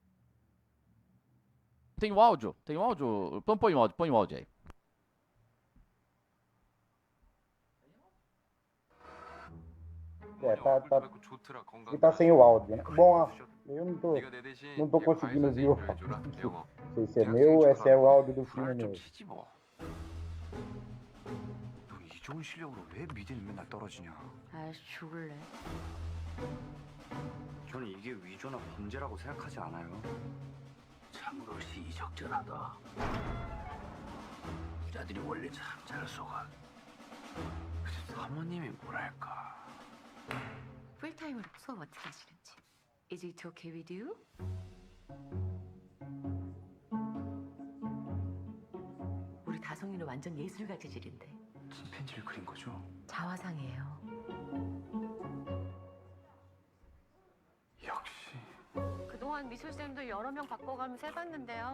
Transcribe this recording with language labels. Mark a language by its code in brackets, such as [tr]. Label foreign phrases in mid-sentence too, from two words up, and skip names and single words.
[pt] Tem o áudio? Então põe o áudio aí. Tá sem o áudio, né? Bom, eu não tô conseguindo ver o áudio. Não sei se é meu ou esse é o áudio do filme mesmo. [ko] 좋은 실력으로 왜 미대는 맨날 떨어지냐? 아, 죽을래. 저는 이게 위조나 범죄라고 생각하지 않아요. 참으로시 이적절하다. 여자들이 원래 참 잘 속아. 사모님이 뭐랄까. 풀타임으로 수업 어떻게 하시는지. [en] Is it okay with you? [ko] 우리 다송이는 완전 예술가 재질인데. 침팬지를 그린 거죠? 자화상이에요. 역시. 그동안 미술쌤도 여러 명 바꿔가면서 해봤는데요.